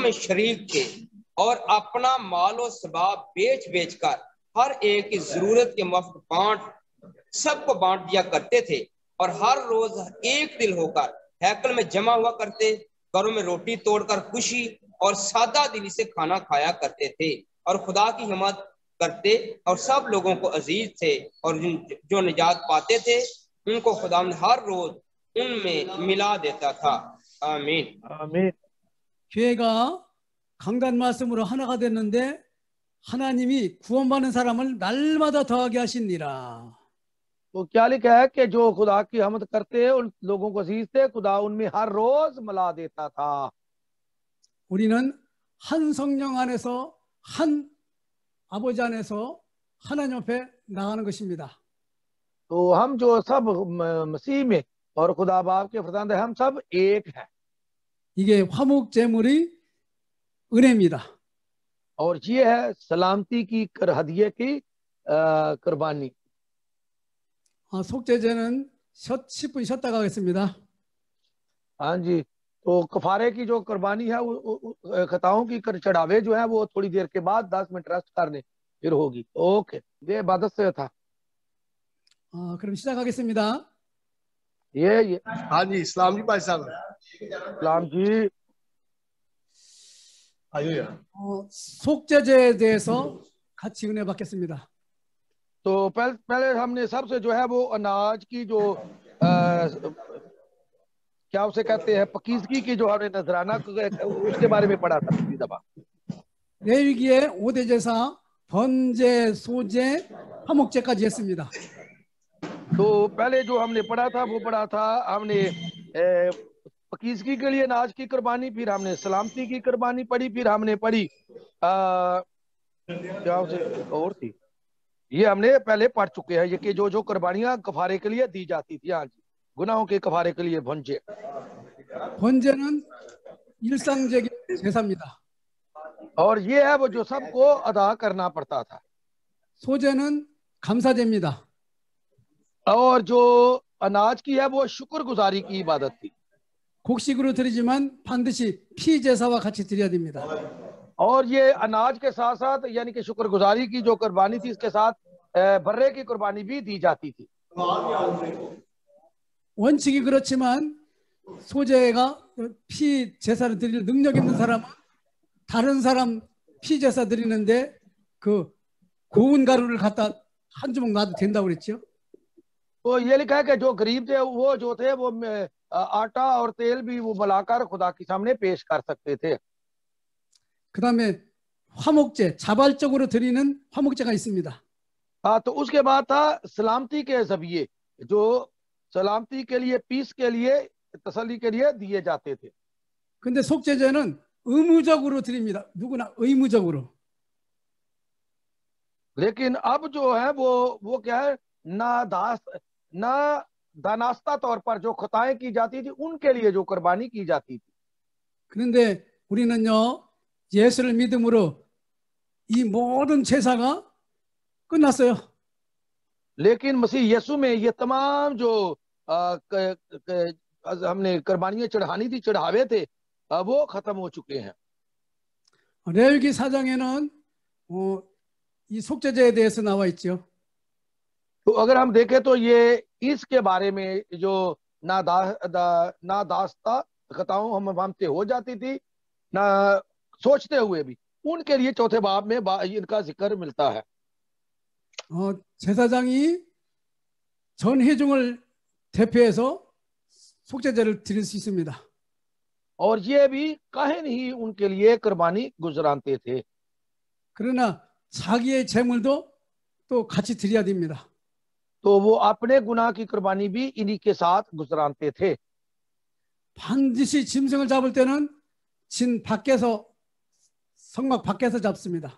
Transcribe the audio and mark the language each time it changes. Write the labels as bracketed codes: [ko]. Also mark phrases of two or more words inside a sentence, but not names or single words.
[ur] میں شریک تھے، اور اپنا مال اور سباب بیچ بیچ کر ہر ایک کی ضرورت کے مفت سب کو بانٹ دیا کرتے تھے، اور ہر روز ایک دل ہو کر ہیکل میں جمع ہوا کرتے، گھروں میں روٹی توڑ کر خوشی اور سادہ دلی سے کھانا کھایا کرتے تھے، اور خدا کی ہمت کرتے، اور سب لوگوں کو عزیز تھے، اور جو نجات پاتے تھے ان کو خدا ہر روز ان میں ملا دیتا تھا. आमीन। आमीन। [ko] 교회가 강단 말씀으로 하나가 됐는데 하나님이 구원받는 사람을 날마다 더하게 하시니라. [ur] تو کیا لکھا ہے کہ جو خدا کی حمد کرتے ان لوگوں کو عزیز تھے، خدا ان میں ہر روز ملا دیتا تھا. [ko] 우리는 한 성령 안에서 한 아버지 안에서 하나님 앞에 나가는 것입니다. [ur] تو ہم جو سب مسیح میں اور خدا باپ کے فرزند ہیں، ہم سب ایک ہیں. [ko] 이게 화목 제물이 은혜입니다. [ur] اور یہ ہے سلامتی کی ہدیے کی قربانی. [ko] 속죄제는 10분 쉬었다 가겠습니다. [ur] ہاں جی، تو کفارے کی جو قربانی ہے خطاؤں کی چڑھاوے جو ہے وہ تھوڑی دیر کے بعد 10 منٹ ریسٹ کرنے پھر ہوگی. اوکے، یہ عبادت سے تھا. [ko] 그럼 시작하겠습니다. [ur] ये ہاں جی، اسلام جی بھائی صاحب. اسلام جی. [ko] 속죄제에 대해서 같이 은혜 받겠습니다. [ur] تو پہلے ہم نے سب سے جو ہے وہ اناج کی جو کیا اسے کہتے ہیں پاکیزگی کی جو ہم نے نذرانہ اس کے بارے میں پڑھا تھا پچھلی دفعہ. [ko] 레위기의 5대 제사, 번제, 소제, 화목제까지 했습니다. [ur] تو پہلے جو ہم نے پڑھا تھا وہ پڑھا تھا ہم نے پاکیزگی کے لیے اناج کی قربانی، پھر ہم نے سلامتی کی قربانی پڑھی، پھر ہم نے پڑھی کیا اسے اور تھی، یہ ہم نے پہلے پڑھ چکے ہیں، یہ کہ جو جو قربانیاں کفارے کے لیے دی جاتی تھی. ہاں جی، گناہوں کے کفارے کے لیے 번제. [ko] 번제는 일상적인 제사입니다. [ur] اور یہ ہے وہ جو سب کو ادا کرنا پڑتا تھا. [ko] 소제는 감사제입니다. [ur] اور جو اناج کی ہے وہ شکرگزاری کی عبادت تھی. [ko] 곡식으로 드리지만 반드시 피 제사와 같이 드려야 됩니다. [ur] اور یہ اناج کے ساتھ ساتھ یعنی کہ شکرگزاری کی جو قربانی تھی اس کے ساتھ بررے کی قربانی بھی دی جاتی تھی. [ko] 원칙이 그렇지만 소제가 피 제사를 드릴 능력 있는 사람은 다른 사람 피 제사 드리는데 그 고운 가루를 갖다 한 주먹 놔도 된다고 그랬죠. [ur] تو یہ لکھا ہے کہ جو غریب تھے وہ جو تھے وہ آٹا اور تیل بھی وہ ملا کر خدا کے سامنے پیش کر سکتے تھے. [ko] 그다음에 화목제, 자발적으로 드리는 화목제가 있습니다. [ur] ہاں، تو اس کے بعد تھا سلامتی کے ذبیحے جو سلامتی کے لیے پیس کے لیے تسلی کے لیے دیے جاتے تھے. [ko] 근데 속죄제는 의무적으로 드립니다. 누구나 의무적으로. [ur] لیکن اب جو ہے وہ کیا ہے، نا دانستہ طور پر جو خطائیں کی جاتی تھی ان کے لیے جو قربانی کی جاتی تھی. [ko] 그런데 우리는요 예수를 믿음으로 이 모든 제사가 끝났어요. [ur] لیکن مسیح یسوع میں یہ تمام جو ہم نے قربانیاں چڑھانی تھی، چڑھاوے تھے، وہ ختم ہو چکے ہیں. [ko] 레위기 4장에는 이 속죄제에 대해서 나와 있죠. [ur] تو اگر ہم دیکھیں تو یہ اس کے بارے میں جو نادانستہ خطاؤں ہم سے ہو جاتی تھی نہ سوچتے ہوئے بھی ان کے لیے چوتھے باب میں ان کا ذکر ملتا ہے. [ko] 제사장이 전 회중을 대표해서 속죄제를 드릴 수 있습니다. [ur] اور یہ بھی کاہن ہی ان کے لیے قربانی گزراتے تھے. [ko] 그러나 자기의 재물도 또 같이 드려야 됩니다. [ur] تو وہ اپنے گناہ کی قربانی بھی انہی کے ساتھ گزراتے تھے. [ko] 반드시 짐승을 잡을 때는 진 밖에서 성막 밖에서 잡습니다.